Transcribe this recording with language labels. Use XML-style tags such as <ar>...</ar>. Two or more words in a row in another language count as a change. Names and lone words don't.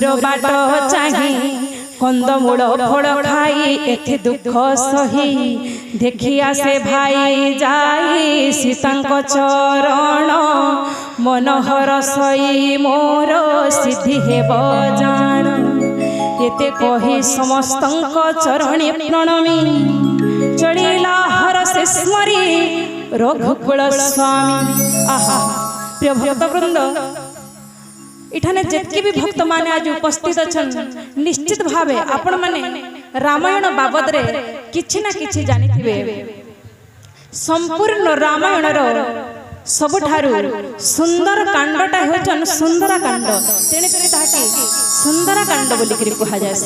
<or>ବାଟ ଚାହିଁ କନ୍ଦମୂଳ ଫଳ ଖାଇ ଏଥେ ଦୁଃଖ ସହି ଦେଖି ଆସେ ଭାଇ ଯାଇ ସୀତା ଚରଣ ମନୋହର ସଇ ମୋର ସିଦ୍ଧି ହେବ ଜାଣ ଏତେ କହି ସମସ୍ତ ଚରଣେ ପ୍ରଣମି ଚଢ଼ିଲା ହର ସେ ସ୍ମରି ରଘୁକୁଳ ସ୍ୱାମୀ। ଆହା ପ୍ରିୟ ଭକ୍ତ ବୃନ୍ଦ ଏଠାରେ ଯେତିକି ଭି ଭକ୍ତ ମାନେ ଆଜି ଉପସ୍ଥିତ ଅଛନ୍ତି ନିଶ୍ଚିତ ଭାବେ ଆପଣ ମାନେ ରାମାୟଣ ବାବଦ ରେ କିଛି ନା କିଛି ଜାଣିଥିବେ। ସମ୍ପୂର୍ଣ୍ଣ ରାମାୟଣ ର ସବୁଠାରୁ ସୁନ୍ଦର କାଣ୍ଡଟା ହେଉଛି ସୁନ୍ଦର କାଣ୍ଡ ତେଣୁ କରି ତାକୁ ସୁନ୍ଦର କାଣ୍ଡ ବୋଲି କରି କୁହା ଯାଏ।</or>